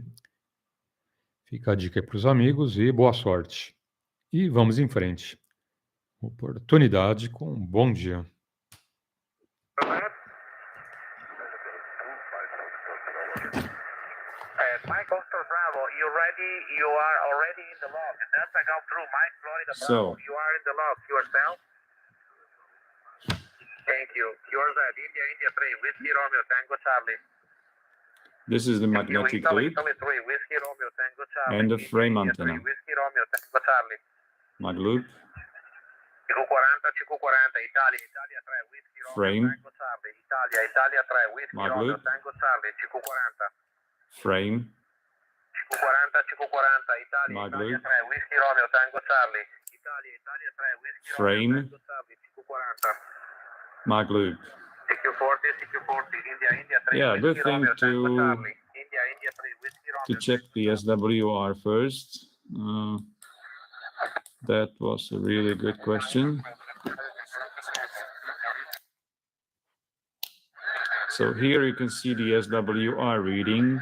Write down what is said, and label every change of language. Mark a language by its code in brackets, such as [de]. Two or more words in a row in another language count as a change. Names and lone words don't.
[pt] Fica a dica aí para os amigos e boa sorte. E vamos em frente. Oportunidade com um bom dia. [en] Mike Oscar Bravo, you ready? You are already in the log. Delta Golf True, Mike Florida Bravo, you are in the log yourself. Thank you. Yours at India 3, Whiskey Romeo, Tango Charlie. This is the magnetic loop Whiskey Romeo, Tango Charlie. and the frame antenna. Whiskey Romeo, Tango Charlie. Mag loop. CQ40, CQ40, Italia, Italia 3, Whiskey Romeo, Frame. Tango Charlie, Italia, Italia 3, Whiskey Mag Romeo, loop. Tango Charlie, CQ40. Frame. CQ40, CQ40, Italia, Mag Italia loop. 3, Whiskey Romeo, Tango Charlie, Italia, Italia 3, Whiskey Frame. Romeo, Tango Charlie, CQ40. Mag loop. CQ40, CQ40, India, India 3, Yeah, good Whiskey thing Romeo, Tango to Charlie, India, India 3, Whiskey Romeo. check the SWR first. That was a really good question. So here you can see the SWR reading.